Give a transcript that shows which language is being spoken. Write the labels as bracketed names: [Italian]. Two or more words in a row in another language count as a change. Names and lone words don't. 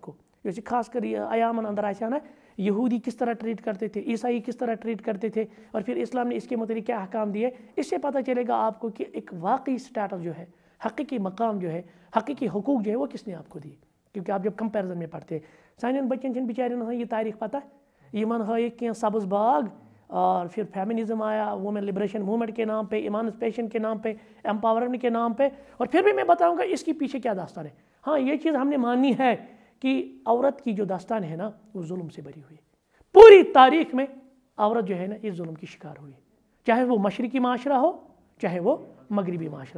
[Urdu] کو جیسے خاص کر [Kashmiri] ایامن اندر آسیا نا [Urdu] یہودی کس طرح ٹریٹ کرتے تھے عیسائی کس طرح ٹریٹ کرتے تھے اور پھر اسلام نے اس کے متعلق کیا احکام دیے اس سے پتہ چلے گا آپ کو کہ ایک واقعی سٹیٹس جو ہے حقیقی مقام جو ہے حقیقی حقوق جو ہے وہ کس نے آپ کو دیے کیونکہ آپ جب کمپیرزن میں پڑھتے ہیں [Kashmiri] سانین بچن چھن بیچارن یہ تاریخ پتہ یمن ہائک کینٛہہ سبز باغ [Urdu] اور پھر فیمنزم آیا [English] women liberation movement [Urdu] کے نام پہ, ایمانسپیشن کے نام پہ, امپاورمنٹ کے نام پہ, اور پھر بھی میں بتاؤں گا اس کے پیچھے کیا داستان ہے. ہاں یہ چیز ہم نے ماننی ہے کہ عورت کی جو داستان ہے نا وہ ظلم سے بری ہوئی. پوری تاریخ میں عورت جو ہے نا اس ظلم کی شکار ہوئی, چاہے وہ مشرقی معاشرہ ہو چاہے وہ مغربی معاشرہ.